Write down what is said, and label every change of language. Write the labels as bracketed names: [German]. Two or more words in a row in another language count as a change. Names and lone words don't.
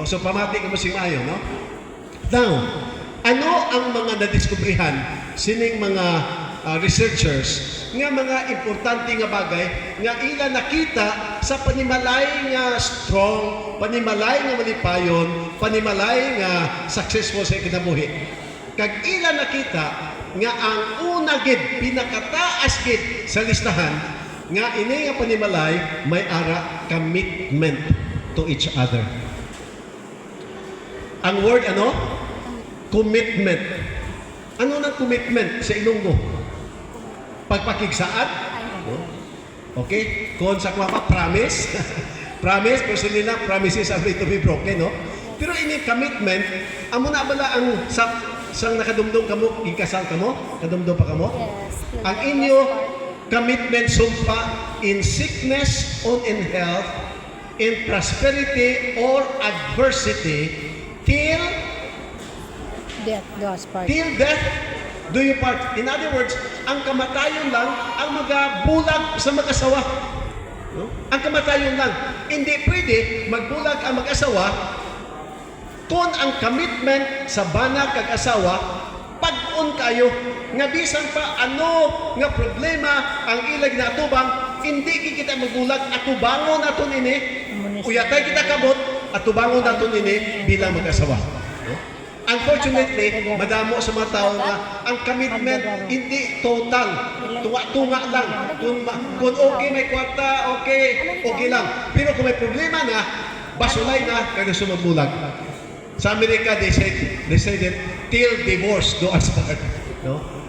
[Hiligaynon] So pamati ko mo si maayo, no? Now, ano ang mga nadiskubrihan sining mga researchers nga mga importante nga bagay nga ila nakita sa panimalay nga strong, panimalay nga malipayon, panimalay nga successful sa kinabuhi. Kag ila nakita nga ang una gid pinakataas gid sa listahan nga ini nga panimalay may ara [English] commitment to each other. [Hiligaynon] Ang word ano? Commitment. Ano nang commitment sa Ilonggo? Pagpakigsaat? Okay? Kung sa kwa promise? [English] Promise, person nila, promises are made to be broken, [Hiligaynon] no? Pero ini commitment, amo na bala ang sang nakadumdum kamo, ikasal kamo? Kadumdum pa kamo? Yes. Ang inyo commitment, sumpa, [English] in sickness or in health, in prosperity or adversity, till Death do us part. till death do you part. In other words, [Hiligaynon] ang kamatayon lang ang magabulag sa mag-asawa. No? Ang kamatayon lang. Hindi pwede magbulag ang mag-asawa kung ang commitment sa bana kag asawa pag-on kayo nga bisan pa ano nga problema ang ilag na atubang hindi kita magbulag atubangon naton ini uyatay kita kabot atubangon naton ini bilang mag-asawa. No? Unfortunately, madamo sa mga tao nga ang commitment hindi total. Tunga-tunga lang. Kung okay may kwarta, okay lang. Pero kung may problema na, basulay na, kaya sumagbulag. Sa Amerika, [English] they said that till divorce do us part. [Hiligaynon] No?